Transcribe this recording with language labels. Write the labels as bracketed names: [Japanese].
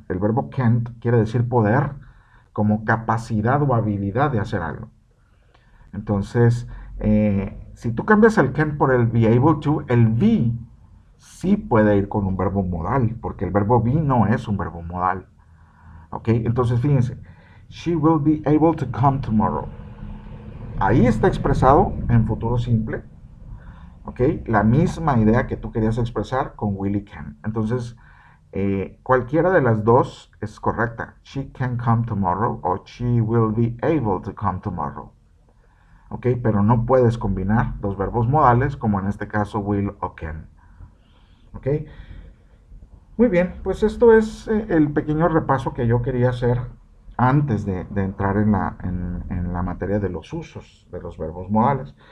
[Spanish] El verbo can't quiere decir poder como capacidad o habilidad de hacer algo. Entonces, si tú cambias el can por el be able to, el be sí puede ir con un verbo modal, porque el verbo be no es un verbo modal. ¿Ok? Entonces fíjense, [English] she will be able to come tomorrow. [Spanish] Ahí está expresado en futuro simple, ¿ok? La misma idea que tú querías expresar con will y can. Entonces, cualquiera de las dos es correcta. [English] She can come tomorrow o she will be able to come tomorrow. [Spanish] ¿Ok? Pero no puedes combinar dos verbos modales como en este caso will o can. ¿Ok? Muy bien, pues esto es el pequeño repaso que yo quería hacer antes de entrar en la materia de los usos de los verbos modales.